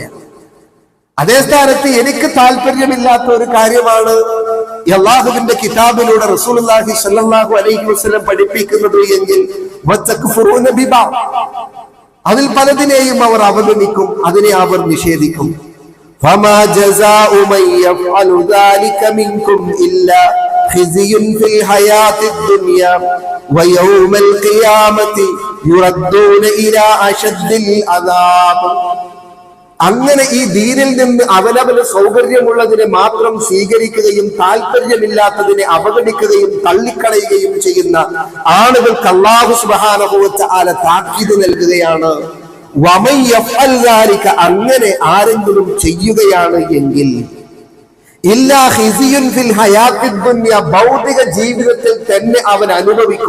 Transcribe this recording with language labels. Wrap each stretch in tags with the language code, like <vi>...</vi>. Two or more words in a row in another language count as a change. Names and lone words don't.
<ml>അതേ സ്ഥാനത്ത് എനിക്ക് താല്പര്യമില്ലാത്ത ഒരു കാര്യമാണ് അല്ലാഹുവിന്റെ കിതാബിലൂടെ റസൂലുള്ളാഹി</ml> <ar>صلى الله عليه وسلم</ar> <ml>പഠിപ്പിക്കുന്നത് എങ്കിൽ അതിൽ പലതിനെയും അവർ അവഗണിക്കും, അതിനെ അവർ നിഷേധിക്കും.</ml> <ar>فما جزاء من يفعل ذلك منكم إلا خزي في الحياة الدنيا ويوم القيامة يردون إلى أشد العذاب.</ar> <ml>അങ്ങനെ ഈ ദീനിൽ നിന്ന് അവനവന് സൗകര്യമുള്ളതിനെ മാത്രം സ്വീകരിക്കുകയും താല്പര്യമില്ലാത്തതിനെ അവഗണിക്കുകയും തള്ളിക്കളയുകയും ചെയ്യുന്ന ആളുകൾക്ക് അല്ലാഹു</ml> <ar>سبحانه وتعالى</ar> <ml>താക്കീത് നൽകുകയാണ്.</ml> <ar>ومن يفعل ذلك,</ar> <ml>അങ്ങനെ ആരെങ്കിലും ചെയ്യുകയാണ് എങ്കിൽ</ml> <ar>إلا خزي في الحياة الدنيا,</ar> <ml>ഭൗതിക ജീവിതത്തിൽ തന്നെ അവൻ അനുഭവിക്കും.</ml>